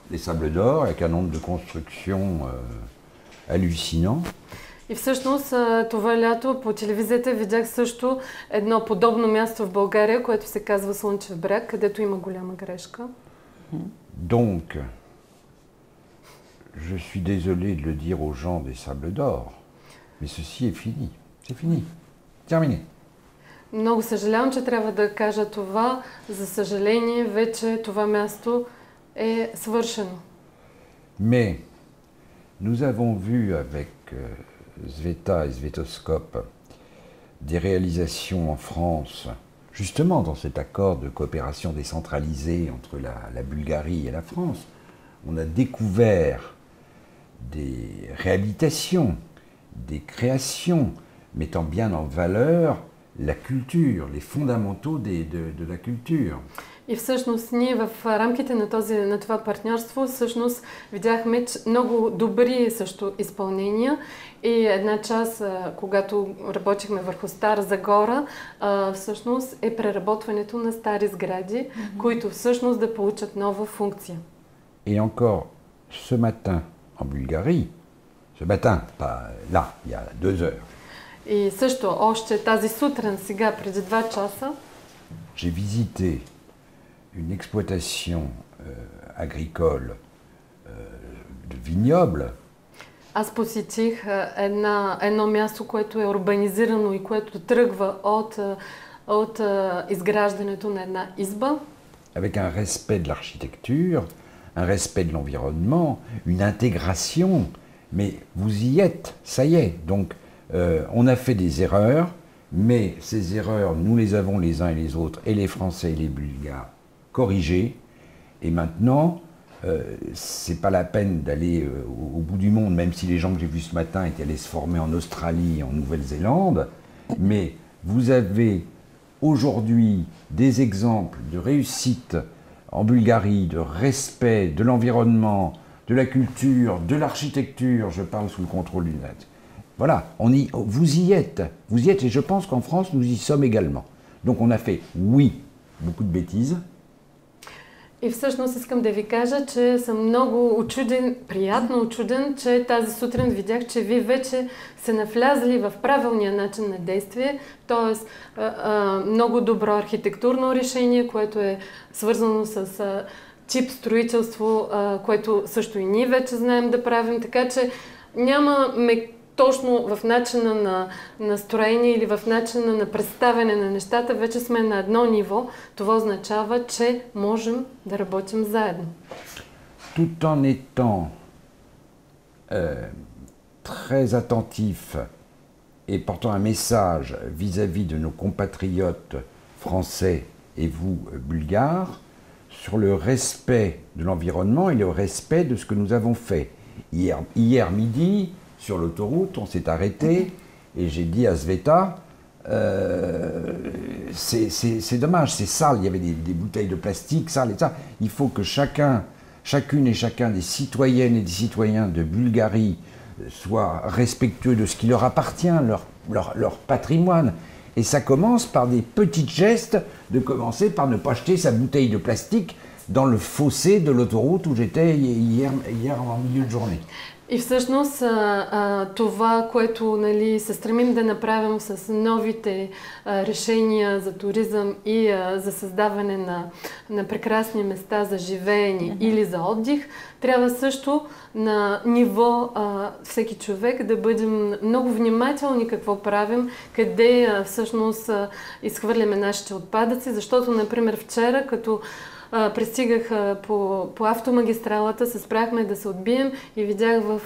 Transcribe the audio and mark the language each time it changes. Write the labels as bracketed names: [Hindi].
[French] Les Sables d'Or, avec un nombre de constructions hallucinant. [Bulgarian] И всъщност това лято по телевизията видях също едно подобно място в България, което се казва Слънчев бряг, където има голяма грешка. [French] Donc, je suis désolé de le dire aux gens des Sables d'Or, mais ceci est fini. C'est fini. Terminé. [Bulgarian] Много съжалявам, че трябва да кажа това. За съжаление, вече това място е свършено. [French] Mais nous avons vu avec Sveta et Svetoscope des réalisations en France, justement dans cet accord de coopération décentralisée entre la Bulgarie et la France. On a découvert des réhabilitations, des créations mettant bien en valeur la culture, les fondamentaux de la culture. [Bulgarian] И всъщност ние в рамките на това партньорство всъщност видяхме много добри също изпълнения и една част, когато работихме върху Стара Загора, всъщност е преработването на стари сгради, които всъщност да получат нова функция. [French] Et encore, ce matin en Bulgarie, ce matin, pas là, il y a 2 heures, [Bulgarian] и също още тази сутрин, сега преди 2 часа, [French] j'ai visité une exploitation agricole de vignoble. [Bulgarian] Аз посетих едно място, което е урбанизирано и което тръгва от изграждането на една изба. [French] Avec un respect de l'architecture, un respect de l'environnement, une intégration. Mais vous y êtes, ça y est. Donc, on a fait des erreurs, mais ces erreurs, nous les avons les uns et les autres, et les Français et les Bulgares, corrigées. Et maintenant, c'est pas la peine d'aller au bout du monde, même si les gens que j'ai vus ce matin étaient allés se former en Australie, en Nouvelle-Zélande. Mais vous avez aujourd'hui des exemples de réussite en Bulgarie, de respect de l'environnement, de la culture, de l'architecture, je parle sous le contrôle du net. Voilà, vous y êtes, et je pense qu'en France, nous y sommes également. Donc on a fait, oui, beaucoup de bêtises. [Bulgarian] И всъщност искам да ви кажа, че съм много учуден, приятно учуден, че тази сутрин видях, че вие вече се навлязли в правилния начин на действие, т.е. много добро архитектурно решение, което е свързано с тип строителство, което също и ние вече знаем да правим, така че нямаме точно в начина на настроение или в начина на представяне на нещата, вече сме на едно ниво. Това означава, че можем да работим заедно. [French] Tout en étant très attentif et portant un message vis-à-vis de nos compatriotes français et vous, bulgares, sur le respect de l'environnement et le respect de ce que nous avons fait. Hier midi, sur l'autoroute, on s'est arrêté et j'ai dit à Sveta, c'est dommage, c'est sale, il y avait des bouteilles de plastique sales et ça. Il faut que chacune et chacun des citoyennes et des citoyens de Bulgarie soient respectueux de ce qui leur appartient, leur patrimoine. Et ça commence par des petits gestes, de commencer par ne pas jeter sa bouteille de plastique dans le fossé de l'autoroute où j'étais hier en milieu de journée. [Bulgarian] И всъщност това, което се стремим да направим с новите решения за туризъм и за създаване на прекрасни места за живеене или за отдих, трябва също на ниво всеки човек да бъдем много внимателни какво правим, къде всъщност изхвърляме нашите отпадъци, защото, например, вчера, като пристигах по автомагистралата, се спряхме да се отбием и видях